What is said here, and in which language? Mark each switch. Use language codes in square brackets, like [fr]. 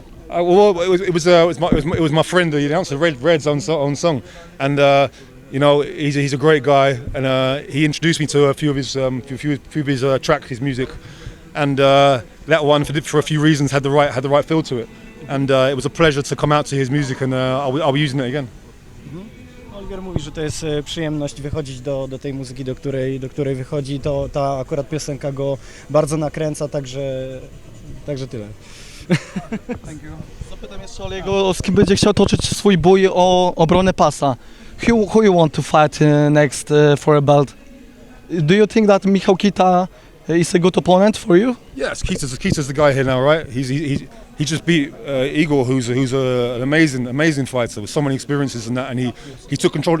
[en] Well, it was my friend, the announcer, Red's own song, and you know he's a great guy, and he introduced me to a few of his tracks, his music, and that one for a few reasons had the right feel to it, and it was a pleasure to come out to his music, and I'll be using it again. [pl] Oliwier mówi, że to jest przyjemność wychodzić do tej muzyki, do której wychodzi. Ta akurat piosenka go bardzo nakręca, także tyle. Zapytam jeszcze Oliego, z kim będzie chciał toczyć swój bój o obronę pasa. [en] Who you want to fight next for a belt? Do you think that Michał Kita is a good opponent for you? Yes, Kit's the guy here now, right? He just beat Igor, who's an amazing fighter with so many experiences and that, and he took control.